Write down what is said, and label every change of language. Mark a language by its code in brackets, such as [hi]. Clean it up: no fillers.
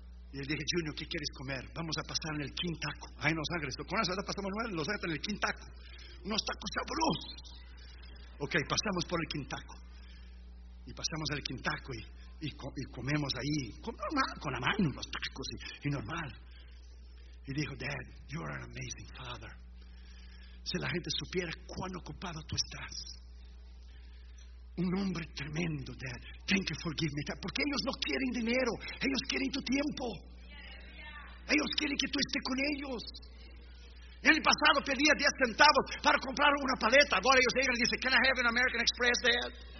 [es] Y él dije, Junior, ¿qué quieres comer? Vamos a pasar en el King Taco, ahí en Los Ángeles. Con eso, ¿verdad? Pasamos en Los Ángeles en el King Taco. Unos tacos sabrosos. Ok, pasamos por el King Taco. Y pasamos al King Taco y comemos ahí, con la mano, los tacos y normal. Y dijo, [en] Dad, you are an amazing father. [es] Si la gente supiera cuán ocupado tú estás. Un hombre tremendo, Dad. [en] Thank you for giving me that. [es] Porque ellos no quieren dinero. Ellos quieren tu tiempo. Ellos quieren que tú estés con ellos. El pasado pedía 10 centavos para comprar una paleta. Ahora ellos llegan y dicen, [en] can I have an American Express, Dad?